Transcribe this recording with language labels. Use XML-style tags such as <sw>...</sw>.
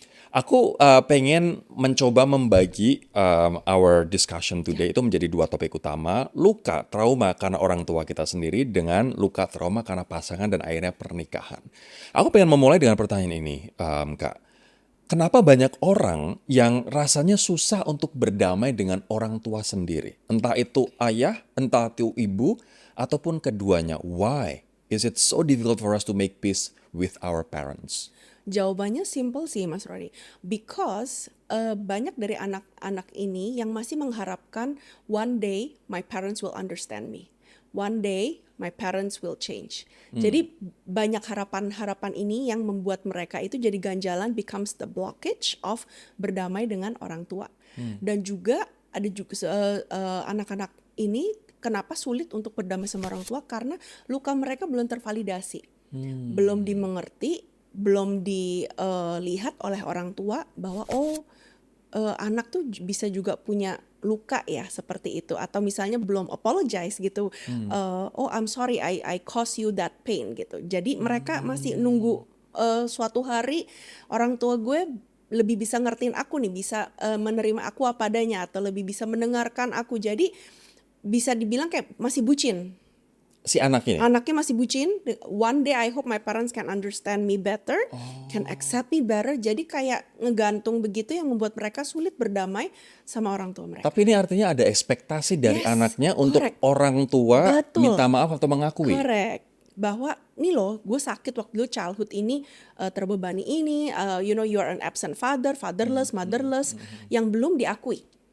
<id>Aku pengen mencoba membagi</id> <en>our discussion today</en> <id>itu menjadi 2 topik utama, luka trauma karena orang tua kita sendiri dengan luka trauma karena pasangan dan akhirnya pernikahan. Aku pengen memulai dengan pertanyaan ini, Kak. Kenapa banyak orang yang rasanya susah untuk berdamai dengan orang tua sendiri? Entah itu ayah, entah itu ibu, ataupun keduanya.</id> <en>Why is it so difficult for us to make peace with our parents?</en> <id>Jawabannya simple sih, Mas Rory.</id> <en>Because</en> <id>banyak dari anak-anak ini yang masih mengharapkan</id> <en>one day my parents will understand me. One day my parents will change.</en> <id>Jadi banyak harapan-harapan ini yang membuat mereka itu jadi ganjalan,</id> <en>becomes the blockage of</en> <id>berdamai dengan orang tua. Dan juga ada juga anak-anak ini kenapa sulit untuk berdamai sama orang tua karena luka mereka belum tervalidasi, belum dimengerti, belum dilihat oleh orang tua bahwa anak tuh bisa juga punya luka ya seperti itu, atau misalnya belum apologize gitu,</id> <en>I'm sorry I caused you that pain</en> <id>gitu. Jadi mereka masih nunggu suatu hari orang tua gue lebih bisa ngertiin aku nih, bisa menerima aku apa adanya, atau lebih bisa mendengarkan aku. Jadi bisa dibilang kayak masih bucin. Si anak ini. Anaknya masih bucin.</id> <en>One day I hope my parents can understand me better, can accept me better.</en> <id>Jadi kayak ngegantung begitu yang membuat mereka sulit berdamai sama orang tua mereka. Tapi ini artinya ada ekspektasi dari</id> <en>Yes,</en> <id>anaknya untuk</id> <en>correct.</en> <id>orang tua Betul. minta maaf atau mengakui. Correct. Bahwa nih loh, gue sakit waktu dulu, childhood ini terbebani ini,</id> <en>you know, you are an absent father, fatherless, motherless,</en> <id>yang belum diakui.</id>